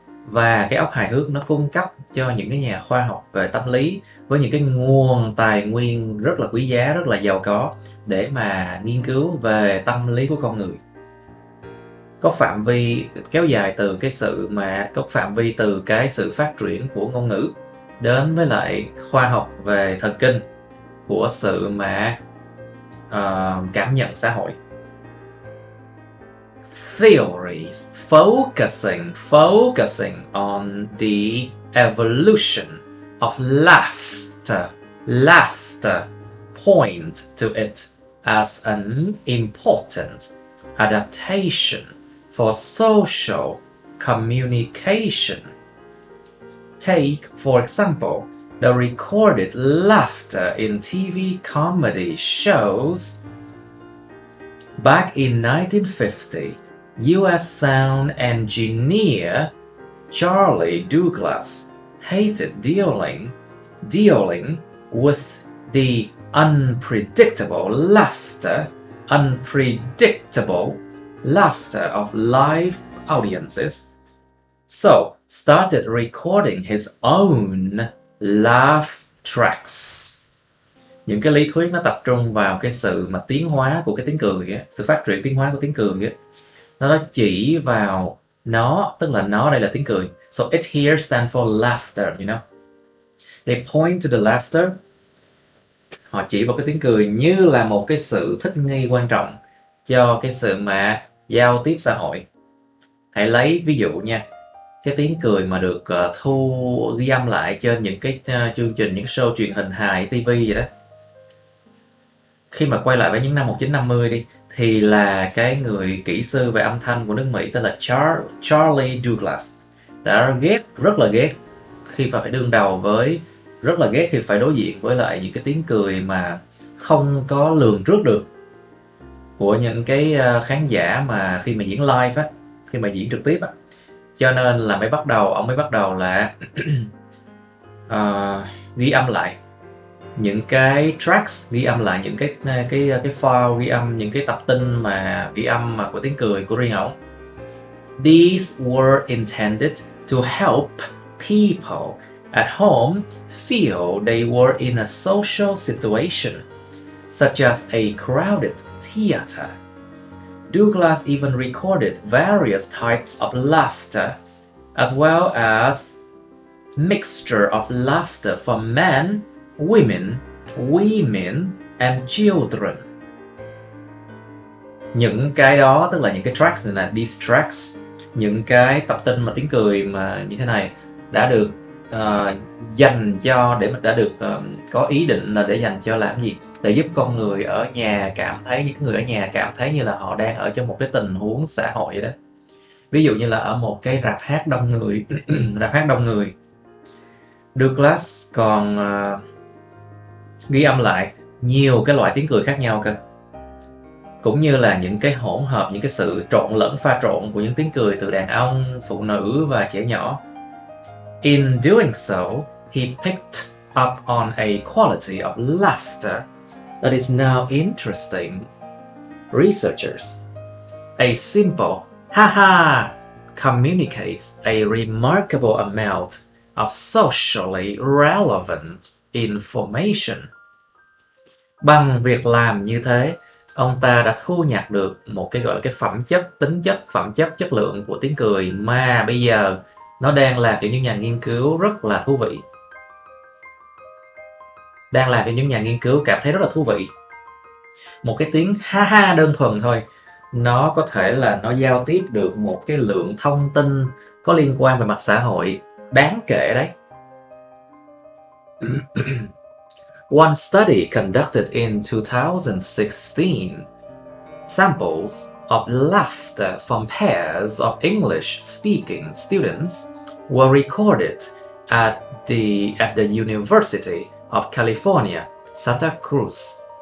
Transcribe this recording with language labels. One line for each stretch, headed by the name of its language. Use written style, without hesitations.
Vietnamese: Và cái óc hài hước nó cung cấp cho những cái nhà khoa học về tâm lý với những cái nguồn tài nguyên rất là quý giá, rất là giàu có để mà nghiên cứu về tâm lý của con người. Có phạm vi kéo dài từ cái sự phát triển của ngôn ngữ đến với lại khoa học về thần kinh của sự mà cảm nhận xã hội.
English: Theories focusing on the evolution of laughter point to it as an important adaptation for social communication. Take, for example, the recorded laughter in TV comedy shows. Back in 1950, US sound engineer Charlie Douglas hated dealing with the unpredictable laughter of live audiences, so started recording his own laugh tracks.
Vietnamese: Những cái lý thuyết nó tập trung vào cái sự mà tiến hóa của cái tiếng cười ấy, sự phát triển tiến hóa của tiếng cười ấy. Nó chỉ vào nó, tức là nó đây là tiếng cười.
English: So it here stands for laughter, you know. They point to the laughter.
Vietnamese: Họ chỉ vào cái tiếng cười như là một cái sự thích nghi quan trọng cho cái sự mà giao tiếp xã hội. Hãy lấy ví dụ nha, cái tiếng cười mà được ghi âm lại trên những cái chương trình, những show truyền hình hài TV vậy đó. Khi mà quay lại với những năm 1950 đi, thì là cái người kỹ sư về âm thanh của nước Mỹ tên là Charlie Douglas đã rất là ghét khi phải đối diện với lại những cái tiếng cười mà không có lường trước được của những cái khán giả mà khi mà diễn live á, khi mà diễn trực tiếp á. Cho nên là ông mới bắt đầu là ghi âm lại những cái tracks, ghi âm lại những cái file ghi âm, những cái tập tin mà ghi âm mà của tiếng cười của riêng ổng.
English: These were intended to help people at home feel they were in a social situation, such as a crowded theater. Douglas even recorded various types of laughter, as well as mixture of laughter for men, women and children.
Vietnamese: Những cái đó, tức là những cái tracks này là
English: these tracks,
Vietnamese: những cái tập tin mà tiếng cười mà như thế này đã được dành cho, có ý định là để dành cho làm gì? Để giúp con người ở nhà cảm thấy, những người ở nhà cảm thấy như là họ đang ở trong một cái tình huống xã hội vậy đó. Ví dụ như là ở một cái rạp hát đông người, Douglas còn ghi âm lại nhiều cái loại tiếng cười khác nhau cơ, cũng như là những cái hỗn hợp, những cái sự trộn lẫn, pha trộn của những tiếng cười từ đàn ông, phụ nữ và trẻ nhỏ.
English: In doing so, he picked up on a quality of laughter that is now interesting researchers. A simple ha ha communicates a remarkable amount of socially relevant information.
Vietnamese: Bằng việc làm như thế, ông ta đã thu nhặt được một cái gọi là cái phẩm chất, chất lượng của tiếng cười mà bây giờ nó đang làm cho những nhà nghiên cứu rất là thú vị. Đang làm cho những nhà nghiên cứu cảm thấy rất là thú vị. Một cái tiếng ha ha đơn thuần thôi, nó có thể là nó giao tiếp được một cái lượng thông tin có liên quan về mặt xã hội đáng kể đấy.
English: One study conducted in 2016, samples of laughter from pairs of English-speaking students were recorded at the University of California, Santa Cruz.